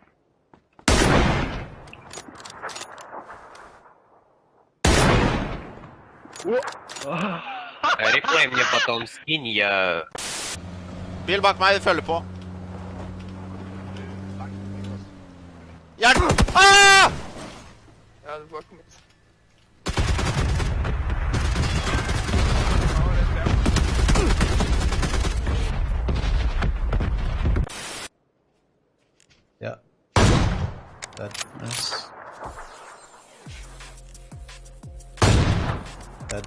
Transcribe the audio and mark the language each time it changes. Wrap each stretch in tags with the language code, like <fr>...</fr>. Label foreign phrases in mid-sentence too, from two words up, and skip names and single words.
<ru>Реплей мне потом скинь, я...</ru> <no>Bil bak meg, de følger på. Hjelp! Ah! Ja, du får kommet.</no> <en>Yeah. That. Nice. That.</en>